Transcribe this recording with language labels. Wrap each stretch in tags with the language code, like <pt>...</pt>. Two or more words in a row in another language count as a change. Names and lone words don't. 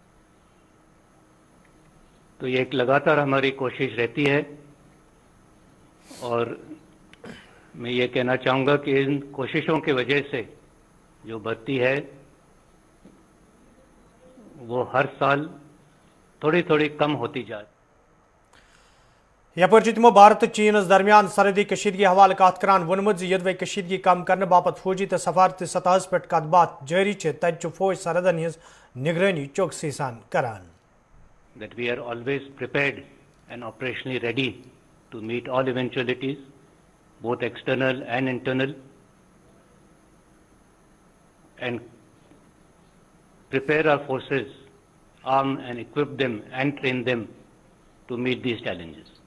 <hi>तो ये एक लगातार हमारी कोशिश रहती है, और मैं ये कहना चाहूँगा कि इन कोशिशों की वजह से जो भर्ती है वो हर साल थोड़ी थोड़ी कम होती जाए।</hi> <ks>यपर तमो भारत चीन दरमियान सरहदी कशीदगी हवाले कत करान वोनमुत यदि कशीदगी कम करने बापत फौजी तो सफारती सतह पे कत बात जारी तत फौज सरहदन हज निगरानी चौकसी सान करान।</ks> <en>That we are always prepared and operationally ready to meet all eventualities, both external and internal, and prepare our forces, arm and equip them and train them to meet these challenges.</en>